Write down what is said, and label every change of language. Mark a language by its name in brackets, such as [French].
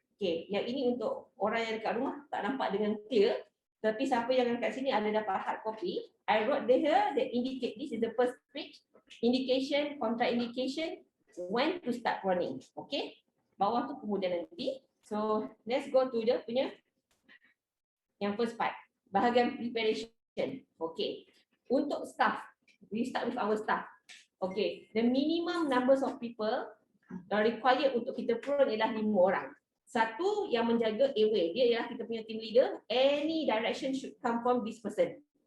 [Malay] Okay, yang ini untuk orang yang dekat rumah tak nampak dengan clear, tapi siapa yang kat sini ada dapat hard copy. [English] I wrote here that indicate this is the first page. Indication, contraindication, when to start proning. Okay, [Malay] bawah tu kemudian nanti. [English] So let's go to the [Malay] punya yang [English] first part, [Malay] bahagian [English] preparation. Okay, [Malay] untuk [English] staff, we start with our staff. Okay, the minimum numbers of people required [Malay] untuk kita prone ialah 5 orang. Satu yang menjaga airway, dia ialah kita punya team leader. [English] Any direction should come from this person.